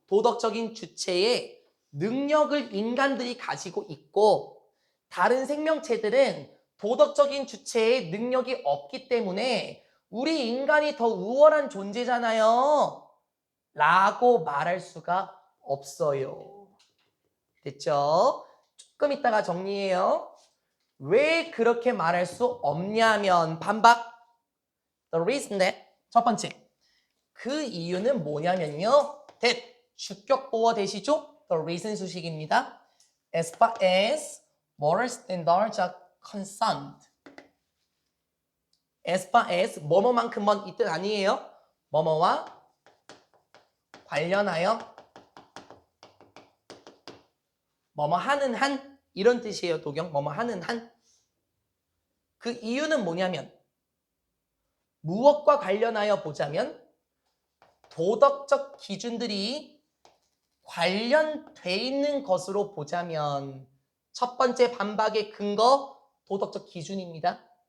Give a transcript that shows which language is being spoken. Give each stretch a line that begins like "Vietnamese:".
Korean: 도덕적인 주체의 능력을 인간들이 가지고 있고, 다른 생명체들은 도덕적인 주체의 능력이 없기 때문에 우리 인간이 더 우월한 존재잖아요 라고 말할 수가 없어요. 됐죠? 조금 이따가 정리해요. 왜 그렇게 말할 수 없냐면 반박.
English: The reason that.
Korean: 첫 번째, 그 이유는 뭐냐면요. that. 주격보어 대시죠?
English: The reason
Korean: 수식입니다.
English: As far as moral standards are concerned. As far as
Korean: 뭐뭐만큼은 이 뜻 아니에요. 뭐뭐와 관련하여 뭐뭐 하는 한 이런 뜻이에요. 도경. 뭐뭐 하는 한. 그 이유는 뭐냐면 무엇과 관련하여 보자면 도덕적 기준들이 관련돼 있는 것으로 보자면 첫 번째 반박의 근거 도덕적 기준입니다.